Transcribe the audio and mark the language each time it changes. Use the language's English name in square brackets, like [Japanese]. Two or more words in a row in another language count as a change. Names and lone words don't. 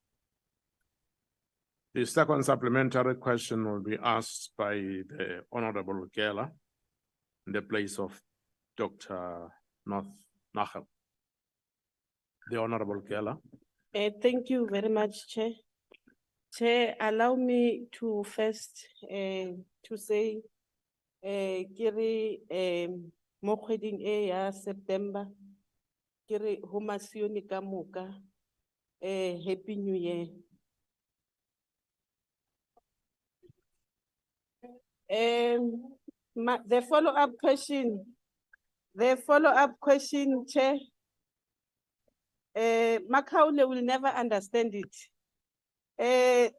[English] The second supplementary question will be asked by the Honorable Gela in the place of Dr. North Nachel. The Honorable Gela. Thank you very much, Chair. Chair, allow me to first to say, [Northern Sotho] kiri mo kgweding e ya September, kiri homasioni ka moka, [English] Happy New Year. The follow-up question, Chair, Makaule will never understand it.